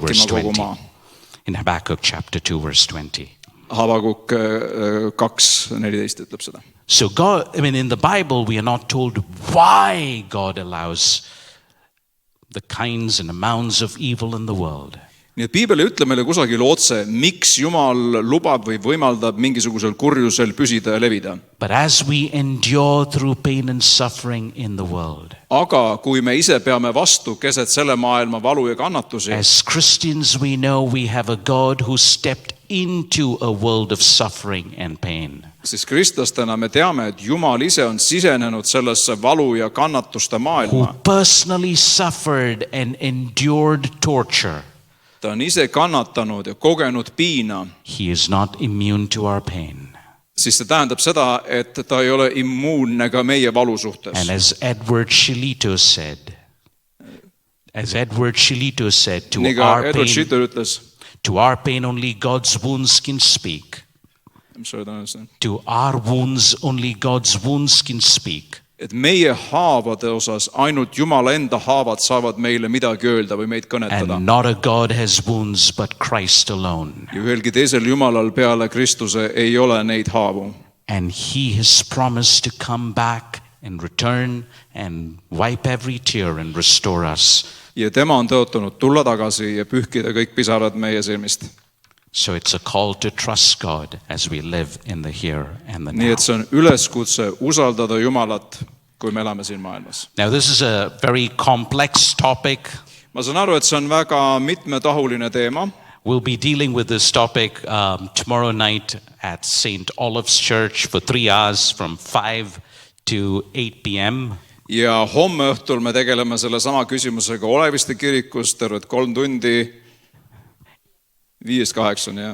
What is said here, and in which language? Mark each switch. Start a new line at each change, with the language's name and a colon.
English: 2 verse
Estonian: vaikima kogu 20. maa.
English: In Habakkuk chapter 2 verse 20.
Estonian: Habakuk 2:14 ütleb seda.
English: So God, in the Bible we are not told why God allows the kinds and amounts of evil in the world.
Estonian: Nii et Piibel ei ütle meile kusagil otse, miks Jumal lubab või võimaldab mingisugusel kurjusel püsida ja levida.
English: But as we endure through pain and suffering in the world,
Estonian: Aga kui me ise peame vastu keset selle maailma valu ja kannatusi,
English: as Christians we know we have a God who stepped into a world of suffering and pain.
Estonian: siis kristlastena me teame, et Jumal ise on sisenenud sellesse valu ja kannatuste
English: Who
Estonian: maailma.
English: personally suffered and endured torture.
Estonian: Ta on ise kannatanud ja kogenud piina.
English: He is not immune to our pain.
Estonian: Siis see tähendab seda, et ta ei ole immuunne ka meie valu suhtes.
English: And as Edward Shillito said,
Estonian: Nii ka Edward Schitter ütles,
English: to our pain only God's wounds can speak.
Estonian: mis oli ta ütles,
English: To our wounds only God's wounds can speak.
Estonian: et meie haavade osas ainult Jumala enda haavad saavad meile midagi öelda või meid kõnetada.
English: And not a God has wounds but Christ alone.
Estonian: Ja ühelgi teisel Jumalal peale Kristuse ei ole neid haavu.
English: And he has promised to come back and return and wipe every tear and restore us.
Estonian: Ja tema on tõotanud tulla tagasi ja pühkida kõik pisarad meie silmist.
English: So it's a call to trust God as we live in the here and the
Estonian: Nii
English: now.
Estonian: et see on üleskutse usaldada Jumalat, kui me elame siin maailmas.
English: Now this is a very complex topic.
Estonian: Ma saan aru, et see on väga mitmetahuline teema.
English: We'll be dealing with this topic tomorrow night at St. Olive's Church for 3 hours from 5 to 8 p.m.
Estonian: Ja homme õhtul me tegeleme selle sama küsimusega Oleviste kirikus terved 3 tundi. 5-8, jah.